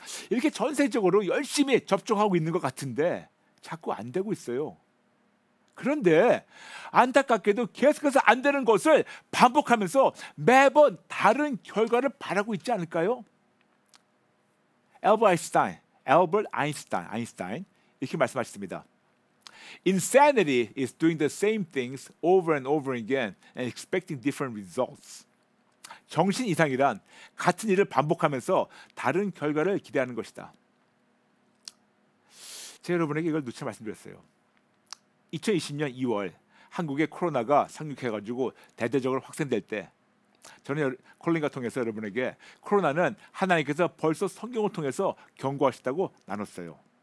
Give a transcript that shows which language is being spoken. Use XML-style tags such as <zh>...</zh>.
<ko>이렇게 전 세계적으로 열심히 접종하고 있는 것 같은데 자꾸 안 되고 있어요. 그런데 안타깝게도 계속해서 안 되는 것을 반복하면서 매번 다른 결과를 바라고 있지 않을까요? 엘버트 아인슈타인 이렇게 말씀하셨습니다.</ko> <en>Insanity is doing the same things over and over again and expecting different results.</en> <ko>정신 이상이란 같은 일을 반복하면서 다른 결과를 기대하는 것이다. 제가 여러분에게 이걸 누차 말씀드렸어요. 2020년 2월 한국의 코로나가 상륙해가지고 대대적으로 확산될 때 저는 콜링과 통해서 여러분에게 코로나는 하나님께서 벌써 성경을 통해서 경고하셨다고 나눴어요.</ko>